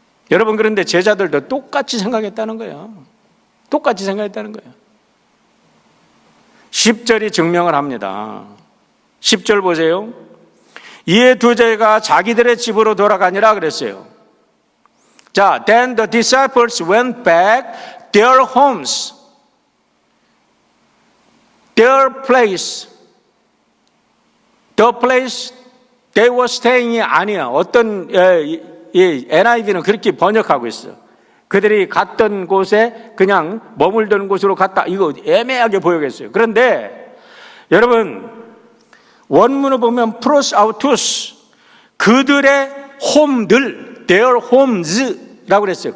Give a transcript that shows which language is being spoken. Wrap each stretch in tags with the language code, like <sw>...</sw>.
<ko>여러분, 그런데 제자들도 똑같이 생각했다는 거예요. 똑같이 생각했다는 거예요. 10절이 증명을 합니다. 10절 보세요. 이에 두 제자가 자기들의 집으로 돌아가니라 그랬어요.</ko> <en>자, then the disciples went back their homes, their place. The place they were staying</en> <ko>이 아니야. 어떤 NIV는 그렇게 번역하고 있어. 그들이 갔던 곳에 그냥 머물던 곳으로 갔다. 이거 애매하게 보이겠어요. 그런데 여러분, 원문을 보면 pros autos, 그들의 홈들,</ko> <en>their homes</en> <ko>라고 그랬어요.</ko>